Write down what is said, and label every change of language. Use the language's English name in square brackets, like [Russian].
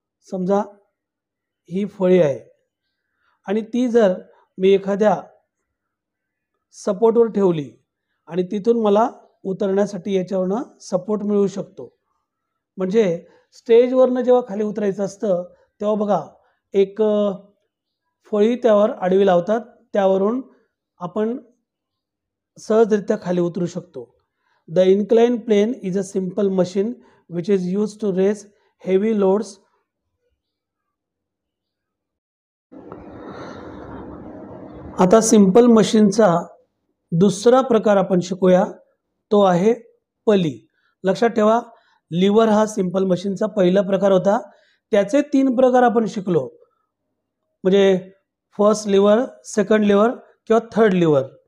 [Marathi] समजा ही फळी आहे आणि ती जर मी एखाद्या सपोर्टवर ठेवली आणि तिथून मला उतरण्यासाठी याच्यावरनं सपोर्ट मिळू शकतो. म्हणजे स्टेजवरनं जेव्हा खाली उतरायचं असतं तेव्हा बघा, एक फळी त्यावर आडवी लावतात, त्यावरून आपण सहजरित्या खाली उतरू शकतो. [English] The inclined plane is a simple machine which is used to raise heavy loads. [Marathi] आता सिंपल मशीनचा दुसरा प्रकार आपण शिकूया, तो आहे पली. लक्षात ठेवा, लिव्हर हा सिंपल मशीनचा पहिला प्रकार होता. त्याचे 3 प्रकार आपण शिकलो, म्हणजे फर्स्ट लिव्हर, सेकंड लिव्हर किंवा थर्ड लिव्हर.